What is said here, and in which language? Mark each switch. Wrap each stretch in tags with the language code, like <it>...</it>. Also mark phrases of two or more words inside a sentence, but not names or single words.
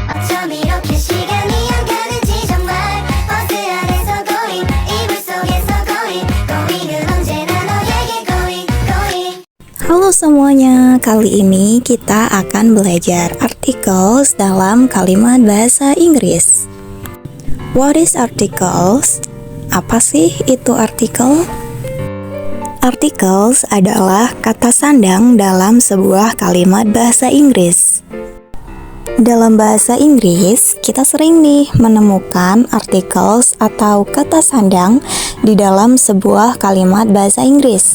<ko>좀 이렇게 시간이 안 가는지 정말 버스 안에서 going 이불 속에서 going은 언제나 너에게 going.</ko> <id>Halo semuanya, kali ini kita akan belajar articles dalam kalimat bahasa Inggris.</id> <en>What is articles?</en> <id>Apa sih itu artikel? Articles adalah kata sandang dalam sebuah kalimat bahasa Inggris. Dalam bahasa Inggris, kita sering nih menemukan articles atau kata sandang di dalam sebuah kalimat bahasa Inggris.</id>